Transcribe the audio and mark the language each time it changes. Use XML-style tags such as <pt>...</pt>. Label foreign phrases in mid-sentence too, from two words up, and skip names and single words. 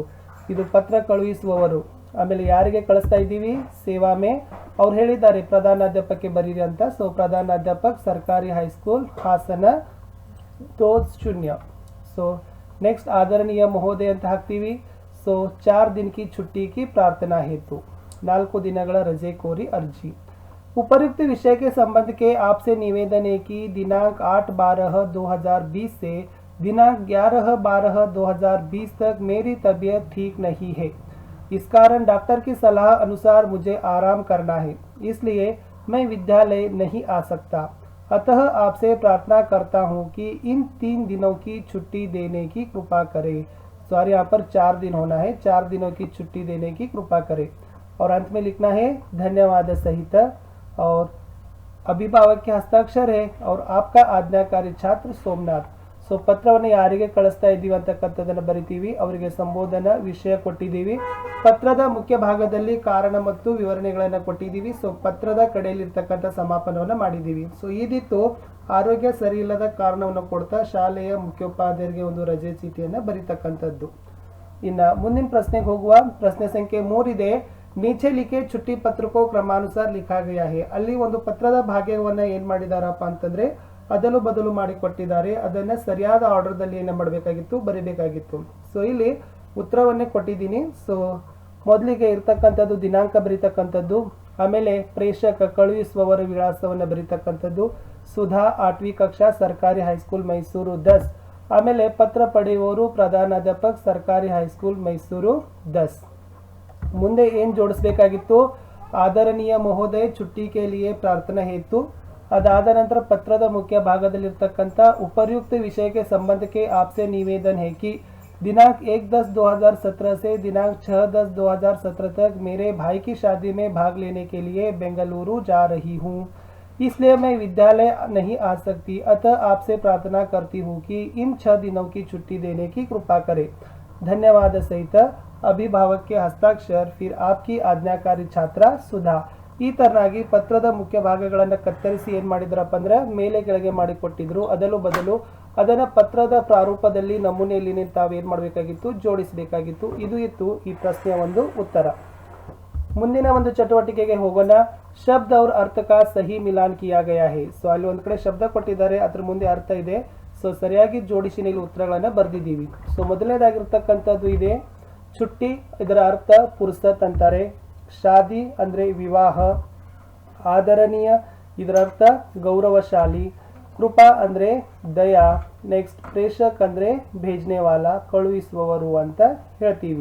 <kn>ಇದು ಪತ್ರ ಕಳುಹಿಸುವವರು। ಆಮೇಲೆ ಯಾರಿಗೆ ಕಳಿಸ್ತಾ ಇದ್ದೀವಿ?</kn> <hi>सेवा में</hi> <kn>ಅವ್ರು ಹೇಳಿದ್ದಾರೆ ಪ್ರಧಾನಾಧ್ಯಾಪಕಕ್ಕೆ ಬರೀರಿ ಅಂತ। ಸೊ ಪ್ರಧಾನಾಧ್ಯಾಪಕ್ ಸರ್ಕಾರಿ ಹೈಸ್ಕೂಲ್ ಹಾಸನ 20। ಸೊ ನೆಕ್ಸ್ಟ್</kn> <hi>आदरणीय महोदय</hi> <kn>ಅಂತ ಹಾಕ್ತೀವಿ।</kn> <hi>ಸೊ 4 दिन की छुट्टी की प्रार्थना हेतु 4</hi> <kn>ದಿನಗಳ ರಜೆ ಕೋರಿ ಅರ್ಜಿ।</kn> <hi>उपरुक्त विषय के संबंध के आपसे निवेदन है कि दिनांक 8/12/2020 से दिनांक 11/12/2020 तक मेरी तबीयत ठीक नहीं है। इस कारण डॉक्टर की सलाह अनुसार मुझे आराम करना है, इसलिए मैं विद्यालय नहीं आ सकता। अतः आपसे प्रार्थना करता हूँ कि इन 3 दिनों की छुट्टी देने की कृपा करें। सॉरी, यहाँ पर 4 दिन होना है, 4 दिनों की छुट्टी देने की कृपा करें। और अंत में लिखना है धन्यवाद सहित और अभिभावक के हस्ताक्षर है और आपका आज्ञाकारी छात्र सोमनाथ।</hi> <kn>ಸೊ ಪತ್ರವನ್ನು ಯಾರಿಗೆ ಕಳಿಸ್ತಾ ಇದ್ದೀವಿ ಅಂತಕ್ಕಂಥದ್ದನ್ನು ಬರಿತೀವಿ, ಅವರಿಗೆ ಸಂಬೋಧನಾ ವಿಷಯ ಕೊಟ್ಟಿದ್ದೀವಿ। ಪತ್ರದ ಮುಖ್ಯ ಭಾಗದಲ್ಲಿ ಕಾರಣ ಮತ್ತು ವಿವರಣೆಗಳನ್ನು ಕೊಟ್ಟಿದ್ದೀವಿ। ಸೊ ಪತ್ರದ ಕಡೆಯಲ್ಲಿರ್ತಕ್ಕಂಥ ಸಮಾಪನವನ್ನು ಮಾಡಿದ್ದೀವಿ। ಸೊ ಇದಿತ್ತು ಆರೋಗ್ಯ ಸರಿ ಇಲ್ಲದ ಕಾರಣವನ್ನು ಕೊಡ್ತಾ ಶಾಲೆಯ ಮುಖ್ಯೋಪಾಧ್ಯಾಯರಿಗೆ ಒಂದು ರಜೆ ಚೀಟಿಯನ್ನು ಬರೀತಕ್ಕಂಥದ್ದು। ಇನ್ನು ಮುಂದಿನ ಪ್ರಶ್ನೆಗೆ ಹೋಗುವ। ಪ್ರಶ್ನೆ ಸಂಖ್ಯೆ 3 ಇದೆ,</kn> <hi>नीचे लिखे छुट्टी पत्र को क्रमानुसार लिखा गया है।</hi> <kn>ಅಲ್ಲಿ ಒಂದು ಪತ್ರದ ಭಾಗವನ್ನು ಏನು ಮಾಡಿದಾರಪ್ಪ ಅಂತಂದ್ರೆ ಅದಲು ಬದಲು ಮಾಡಿ ಕೊಟ್ಟಿದ್ದಾರೆ, ಅದನ್ನ ಸರಿಯಾದ ಆರ್ಡರ್ ದಲ್ಲಿ ಏನು ಮಾಡಬೇಕಾಗಿತ್ತು? ಬರಿಬೇಕಾಗಿತ್ತು। ಸೊ ಇಲ್ಲಿ ಉತ್ತರವನ್ನೇ ಕೊಟ್ಟಿದ್ದೀನಿ। ಸೊ ಮೊದಲಿಗೆ ಇರತಕ್ಕಂಥದ್ದು ದಿನಾಂಕ ಬರೀತಕ್ಕಂಥದ್ದು, ಆಮೇಲೆ ಪ್ರೇಷಕ ಕಳುಹಿಸುವವರ ವಿಳಾಸವನ್ನು ಬರೀತಕ್ಕಂಥದ್ದು, ಸುಧಾ 8ವಿ ಕಕ್ಷಾ ಸರ್ಕಾರಿ ಹೈಸ್ಕೂಲ್ ಮೈಸೂರು 10, ಆಮೇಲೆ ಪತ್ರ ಪಡೆಯುವವರು ಪ್ರಧಾನಾಧ್ಯಾಪಕ ಸರ್ಕಾರಿ ಹೈಸ್ಕೂಲ್ ಮೈಸೂರು 10। ಮುಂದೆ ಏನು ಜೋಡಿಸಬೇಕಾಗಿತ್ತು?</kn> <hi>आदरणीय महोदय छुट्टी के लिए प्रार्थना हेतु।</hi> <kn>ಆದಾದ ನಂತರ ಪತ್ರದ ಮುಖ್ಯ ಭಾಗದಲ್ಲಿರತಕ್ಕಂತ</kn> <hi>उपर्युक्त विषय के संबंध के आपसे निवेदन है कि दिनांक 1/10/2017 से दिनांक 6/10/2017 तक मेरे भाई की शादी में भाग लेने के लिए बेंगलुरु जा रही हूँ, इसलिए मैं विद्यालय नहीं आ सकती। अतः आपसे प्रार्थना करती हूँ कि इन 6 दिनों की छुट्टी देने की कृपा करें। धन्यवाद सहित अभिभावक के हस्ताक्षर, फिर आपकी आज्ञाकारी छात्रा सुधा।</hi> <kn>ಈ ತರನಾಗಿ ಪತ್ರದ ಮುಖ್ಯ ಭಾಗಗಳನ್ನು ಕತ್ತರಿಸಿ ಏನು ಮಾಡಿದ್ರಪ್ಪ ಅಂದ್ರೆ ಮೇಲೆ ಕೆಳಗೆ ಮಾಡಿ ಕೊಟ್ಟಿದ್ರು, ಅದಲು ಬದಲು ಅದನ್ನ ಪತ್ರದ ಪ್ರಾರೂಪದಲ್ಲಿ ನಮೂನೆಯಲ್ಲಿ ತಾವು ಏನು ಮಾಡಬೇಕಾಗಿತ್ತು? ಜೋಡಿಸಬೇಕಾಗಿತ್ತು। ಇದು ಇತ್ತು ಈ ಪ್ರಶ್ನೆಯ ಒಂದು ಉತ್ತರ। ಮುಂದಿನ ಒಂದು ಚಟುವಟಿಕೆಗೆ ಹೋಗೋಣ।</kn> <hi>ಶಬ್ದ और अर्थ का सही मिलान किया गया है।</hi> <kn>ಸೊ ಅಲ್ಲಿ ಒಂದು ಕಡೆ ಶಬ್ದ ಕೊಟ್ಟಿದ್ದಾರೆ, ಅದರ ಮುಂದೆ ಅರ್ಥ ಇದೆ। ಸೊ ಸರಿಯಾಗಿ ಜೋಡಿಸಿ ಇಲ್ಲಿ ಉತ್ತರಗಳನ್ನು ಬರೆದಿದ್ದೀವಿ। ಸೊ ಮೊದಲನೇದಾಗಿರ್ತಕ್ಕಂಥದ್ದು ಇದೆ छुट्टी, ಇದರ ಅರ್ಥ ಪುರುಸತ್ ಅಂತಾರೆ। ಶಾದಿ ಅಂದ್ರೆ ವಿವಾಹ, ಆದರಣೀಯ ಇದರ ಅರ್ಥ ಗೌರವಶಾಲಿ, ಕೃಪಾ ಅಂದ್ರೆ ದಯಾ, ನೆಕ್ಸ್ಟ್ ಪ್ರೇಷಕ್ ಅಂದ್ರೆ</kn> <hi>भेजने वाला</hi> <kn>ಕಳುಹಿಸುವವರು ಅಂತ ಹೇಳ್ತೀವಿ।</kn>